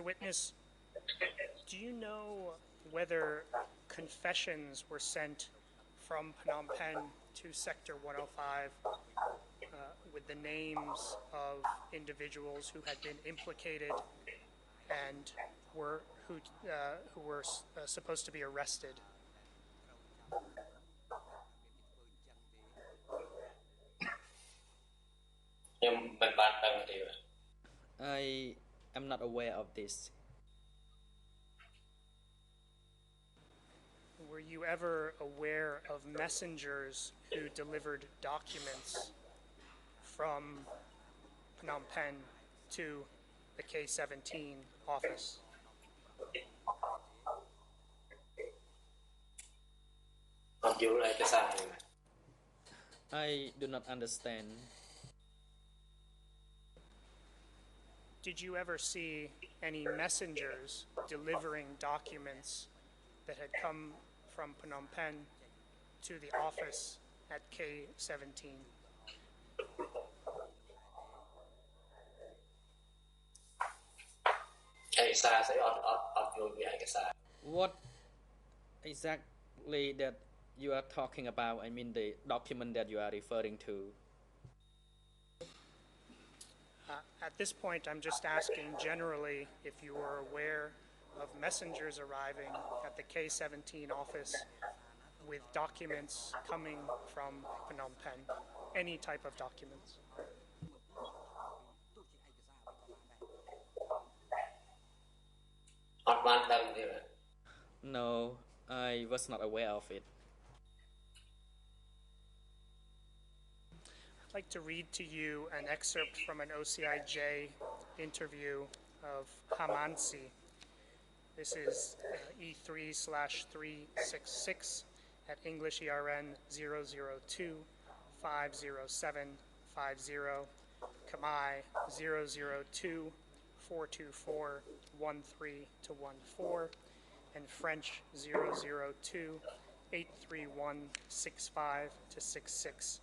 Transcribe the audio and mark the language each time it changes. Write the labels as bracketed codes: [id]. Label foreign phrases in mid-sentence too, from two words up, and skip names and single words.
[en] Witness, do you know whether confessions were sent from Phnom Penh to Sector 105 with the names of individuals who had been implicated and who were supposed to be arrested? [km] ខ្ញុំមិនបានដឹងទេ [en] I am not aware of this. Were you ever aware of messengers who delivered documents from Phnom Penh to the K-17 office? [km] អត់យល់ឯកសារទេ [en] I do not understand. Did you ever see any messengers delivering documents that had come from Phnom Penh to the office at K-17? [km] ឯកសារស្អីអត់យល់ពីឯកសារ [en] What exactly that you are talking about? I mean the document that you are referring to. At this point, I'm just asking generally if you were aware of messengers arriving at the K-17 office with documents coming from Phnom Penh, any type of documents. [km] អត់បានដឹងទេ [en] No, I was not aware of it. I'd like to read to you an excerpt from an OCIJ interview of Hamansi. This is E3/366 at English ERN 002-50750, Khmer 002-424-13-14, and French 002-831-65-66.